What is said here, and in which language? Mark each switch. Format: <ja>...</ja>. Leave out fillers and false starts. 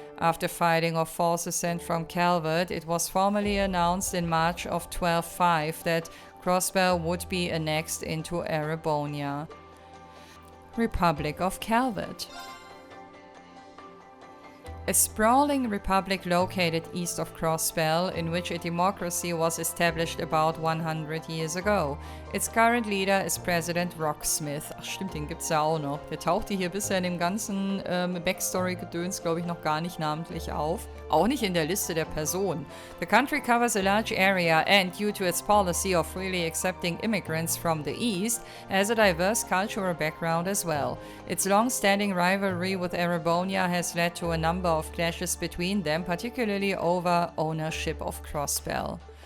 <en>After fighting off forces sent from Calvert, it was formally announced in March of 1205 that Crossbear would be annexed into Erebonia. Republic of Calvert. A sprawling republic located east of Crossbell, in which a democracy was established about 100 years ago. Its current leader is President Rocksmith.</en> <de>Ach stimmt, den gibt's ja auch noch. Der tauchte hier bisher in dem ganzen Backstory-Gedöns, glaube ich, noch gar nicht namentlich auf. Auch nicht in der Liste der Personen.</de> <en>The country covers a large area and, due to its policy of freely accepting immigrants from the east, has a diverse cultural background as well. Its long-standing rivalry with Erebonia has led to a number of clashes between them, particularly over ownership of Crossbell.</en>